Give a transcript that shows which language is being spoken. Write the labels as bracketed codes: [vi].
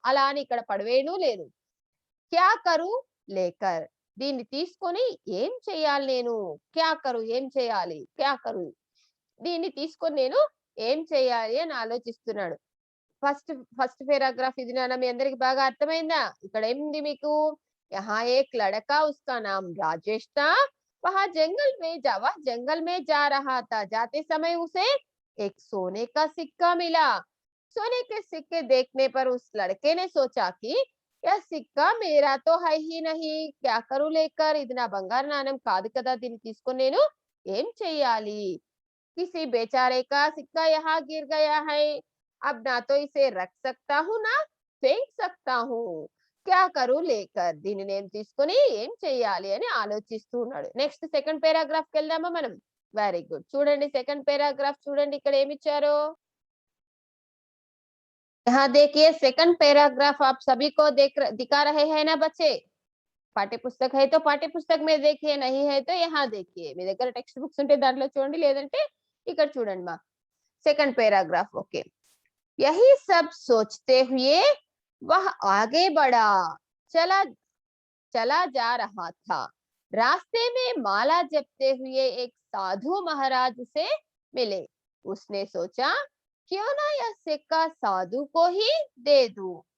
[te] అలా అని ఇక్కడ పడవేయను లేను. [hi] క్యా కరు లేకర్, [te] దీన్ని తీసుకొని ఏం చేయాలి నేను? [hi] క్యా కరు, [te] ఏం చేయాలి? [hi] క్యా కరు, [te] దీన్ని తీసుకొని నేను ఏం చేయాలి అని ఆలోచిస్తున్నాడు. ఫస్ట్ ఫస్ట్ పేరాగ్రాఫ్ ఇది నాన్న, మీ అందరికి బాగా అర్థమైందా? ఇక్కడ ఏముంది మీకు? [hi] యహా ఏక్ లడకా ఉస్కా నామ్ రాజేష్ థా, वह जंगल में जा रहा था, जाते समय उसे एक सोने का सिक्का मिला। सोने के सिक्के देखने पर उस लड़के ने सोचा कि यह सिक्का मेरा तो है ही नहीं, क्या करूं लेकर, [te] ఇది నా బంగారు నాణెం కాదు కదా, దీన్ని తీసుకొని నేను ఏం చెయ్యాలి? [hi] किसी बेचारे का सिक्का यहाँ गिर गया है, अब ना तो इसे रख सकता हूँ ना फेंक सकता हूँ, क्या करूं लेकर, [te] దీన్ని నేను తీసుకొని ఏం చెయ్యాలి అని ఆలోచిస్తూ ఉన్నాడు. నెక్స్ట్ సెకండ్ పేరాగ్రాఫ్ కి వెళ్దామా మనం? Very good. చూడండి సెకండ్ పేరాగ్రాఫ్ చూడండి, ఇక్కడ ఏమి ఇచ్చారు? [hi] यहाँ देखिए सेकंड पैराग्राफ आप सभी को दिखा रहे हैं ना बच्चे? పాఠ్య పుస్తక है तो పాఠ్య పుస్తక में देखिए, नहीं है तो यहाँ देखिए. [te] మీ దగ్గర టెక్స్ట్ బుక్స్ ఉంటే దాంట్లో చూడండి, లేదంటే ఇక్కడ చూడండి మా. [hi] Second paragraph okay. यही सब सोचते हुए वह आगे बढ़ा, चला चला जा रहा था। रास्ते में माला जपते हुए एक साधु महाराज उसे मिले। उसने सोचा क्यों ना यह सिक्का साधु को ही दे दूं।